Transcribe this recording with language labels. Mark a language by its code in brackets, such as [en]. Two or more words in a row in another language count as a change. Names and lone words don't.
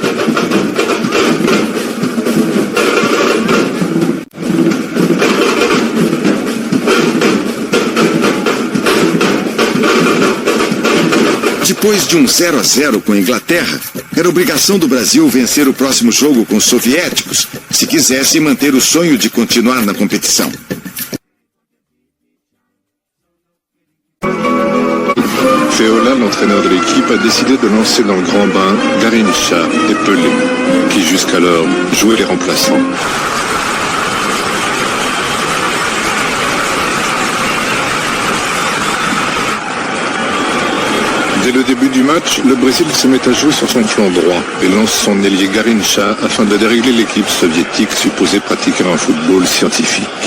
[pt] Depois de um 0-0 com a Inglaterra, era obrigação do Brasil vencer o próximo jogo com os soviéticos, se quisesse manter o sonho de continuar na competição. [fr] Feola, l'entraîneur de l'équipe, a décidé de lancer dans le grand bain Garrincha et Pelé, qui jusqu'alors jouaient les remplaçants. Dès le début du match, le Brésil se met à jouer sur son flanc droit et lance son ailier Garrincha afin de dérégler l'équipe soviétique supposée pratiquer un football scientifique.